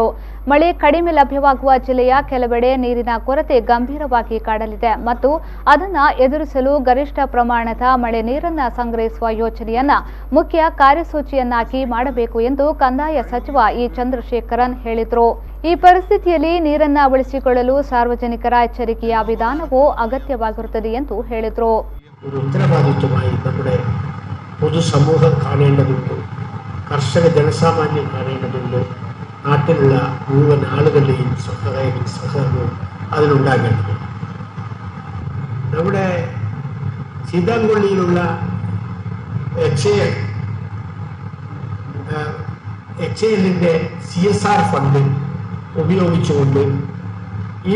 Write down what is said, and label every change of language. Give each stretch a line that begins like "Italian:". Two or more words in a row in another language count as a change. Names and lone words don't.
Kannada: ಮಳೆ ಕಡಿಮೆ ಲಭ್ಯವಾಗುವ ಜಿಲ್ಲೆಯ ಕೆಲವೆಡೆ ನೀರಿನ ಕೊರತೆ ಗಂಭೀರವಾಗಿ ಕಾಡಲಿದೆ ಮತ್ತು ಅದನ್ನು ಎದುರಿಸಲು ಗರಿಷ್ಠ ಪ್ರಮಾಣದ ಮಳೆ ನೀರನ್ನು ಸಂಗ್ರಹಿಸುವ ಯೋಜನೆಯನ್ನ ಮುಖ್ಯ ಕಾರ್ಯಸೂಚಿಯನ್ನಾಗಿ ಮಾಡಬೇಕು ಎಂದು ಕಂದಾಯ ಸಚಿವ ಇ ಚಂದ್ರಶೇಖರನ್ ಹೇಳಿದರು. ಈ ಪರಿಸ್ಥಿತಿಯಲ್ಲಿ ನೀರನ್ನು ಉಳಿಸಿಕೊಳ್ಳಲು ಸಾರ್ವಜನಿಕರ ಎಚ್ಚರಿಕೆಯ ವಿಧಾನವೂ ಅಗತ್ಯವಾಗಿರುತ್ತದೆ ಎಂದು ಹೇಳಿದರು.
Malayalam: പൊതുസമൂഹം കാണേണ്ടതുണ്ട്, കർഷക ജനസാമാന്യം കാണേണ്ടതുണ്ട്, നാട്ടിലുള്ള മുഴുവൻ ആളുകളുടെയും സഹകരണവും അതിനുണ്ടാകേണ്ടത്. നമ്മുടെ സീതാങ്കൊള്ളിയിലുള്ള HALന്റെ CSR ഫണ്ട് ഉപയോഗിച്ചുകൊണ്ട് ഈ